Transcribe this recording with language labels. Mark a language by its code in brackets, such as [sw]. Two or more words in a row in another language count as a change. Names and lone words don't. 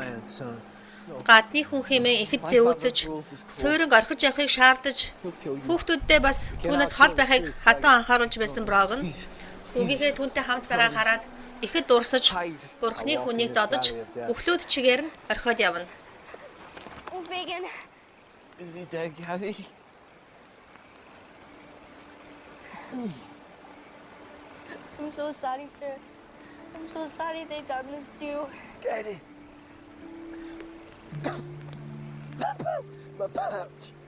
[mn] Гадны хүн хэмээн ихэд зэвүүцэж, сууринг орхиж явахыг шаардаж, хүүхдүүддээ бас түүнээс хол байхыг хатан анхааруулж байсан Броган хүүгийнхээ түүнтэй хамт байгааг хараад ихэд дурсаж, Бурхны хүнийг зодож, өглөөд чигээр нь орхиод явна. [en] Oh, Megan. Is he dead, Caddy? I'm so sorry, sir. I'm so sorry they done this to you. Daddy. My pouch.